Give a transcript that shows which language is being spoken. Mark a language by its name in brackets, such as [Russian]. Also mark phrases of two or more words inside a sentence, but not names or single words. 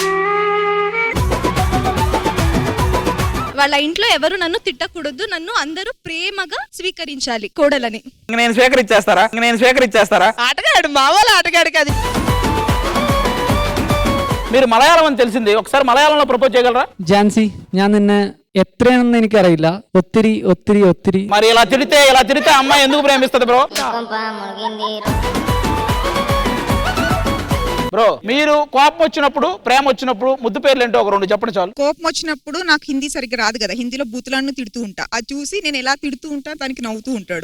[Telugu] వాళ్ళ ఇంట్లో ఎవరు నన్ను తిట్టకూడదు, నన్ను అందరూ ప్రేమగా స్వీకరించాలి కోడలని. నేను స్వీకరించేస్తారా? ఆటగాడు, మా వాళ్ళ ఆటగాడు కాదు. మీరు మలయాళం అని తెలిసింది, ఒకసారి మలయాళంలో ప్రపోజ్ చేయగలరా? [Malayalam] ജാൻസി, ഞാൻ നിന്നെ എത്രയാണെന്ന് എനിക്കറിയില്ല, ഒത്തിരി ഒത്തിരി ഒത്തിരി. [Telugu] మరి ఇలా తిడితే అమ్మాయి ఎందుకు ప్రేమిస్తుంది బ్రో? మీరు కోపం వచ్చినప్పుడు, ప్రేమ వచ్చినప్పుడు ముద్దు పేర్లు ఏంటో ఒక రెండు చెప్పండి చాలు. కోపం వచ్చినప్పుడు నాకు హిందీ సరిగ్గా రాదు కదా, హిందీలో బూతులను తిడుతూ ఉంటా. అది చూసి నేను ఎలా తిడుతూ ఉంటా దానికి నవ్వుతూ ఉంటాడు.